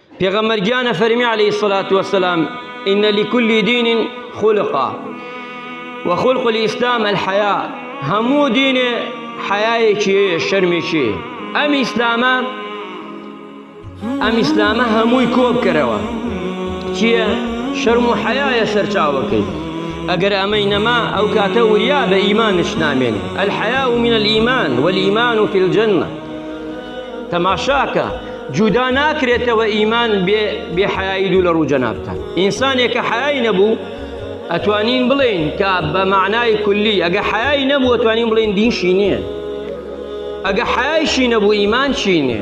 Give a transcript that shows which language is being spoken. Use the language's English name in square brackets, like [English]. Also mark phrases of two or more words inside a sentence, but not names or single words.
[Central Kurdish] پێغەمبەرگیانە فەرمی [Arabic] عەلەیهی الصلاة والسلام إن لكل دين خلقا وخلق الإسلام الحياء. [Central Kurdish] هەموو دینێ حەیایەکی شەرمێکی. ئەم ئیسلامە هەمووی کۆ بکەرەوە. چییە؟ شەرم و حەیایە سەرچاوەکەی. ئەگەر ئەمەی نەما ئەو کاتە وریا بە ئیمانش نامێنێ. [Arabic] الحەیاء من الإيمان والإيمان في الجنة. [Central Kurdish] تەماشاکە جودا ناکرێتەوە ئیمان بێ حەیایی دوو لە ڕوو جەنابتان. ئینسانێک کە حەیایی نەبوو ئەتوانین بڵێن کە بە معنای کولی ئەگە حەیایی نەبوو ئەتوانین بڵێن دینشی نییە. ئەگە حەیایشی نەبوو ئیمانشی نییە.